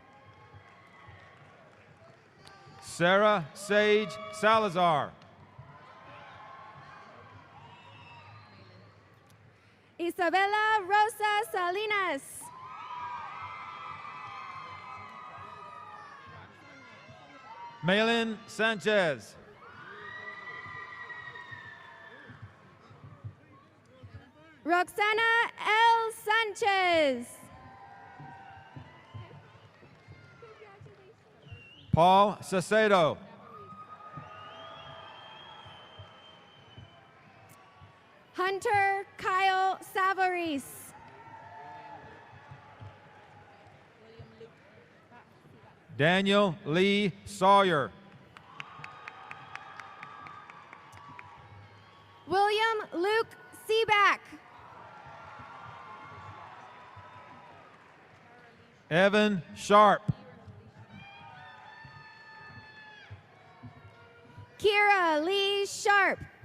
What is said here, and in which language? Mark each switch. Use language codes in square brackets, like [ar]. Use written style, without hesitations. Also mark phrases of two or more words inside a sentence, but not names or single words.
[en] Sarah Sage Salazar. Isabella Rosa Salinas. Malin Sanchez. Roxana L. Sanchez. Paul Sacedo. Hunter Kyle Savaris. Daniel Lee Sawyer. William Luke Seaback. Evan Sharp. Kira Lee Sharp.